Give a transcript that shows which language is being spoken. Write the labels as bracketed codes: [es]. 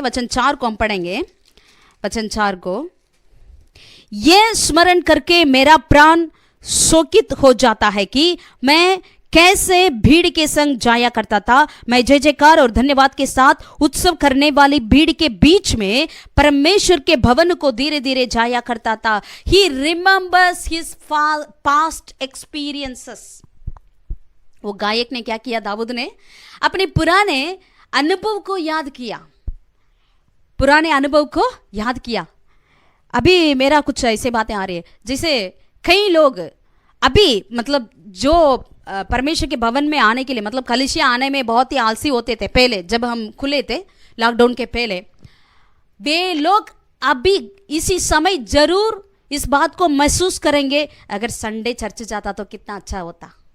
[hi] वचन 4 को हम पढ़ेंगे। वचन 4 को, यह स्मरण करके मेरा प्राण शोकित हो जाता है कि मैं कैसे भीड़ के संग जाया करता था। मैं जय जयकार और धन्यवाद के साथ उत्सव करने वाली भीड़ के बीच में परमेश्वर के भवन को धीरे धीरे जाया करता था। [en] He remembers his past experiences। [hi] वो गायक ने क्या किया? दाऊद ने अपने पुराने अनुभव को याद किया, पुराने अनुभव को याद किया। अभी मेरा कुछ ऐसे बातें आ रही है जैसे कई लोग अभी मतलब जो परमेश्वर के भवन में आने के लिए, मतलब कलीसिया आने में बहुत ही आलसी होते थे पहले, जब हम खुले थे लॉकडाउन के पहले, वे लोग अभी इसी समय जरूर इस बात को महसूस करेंगे, अगर संडे चर्च जाता तो कितना अच्छा होता।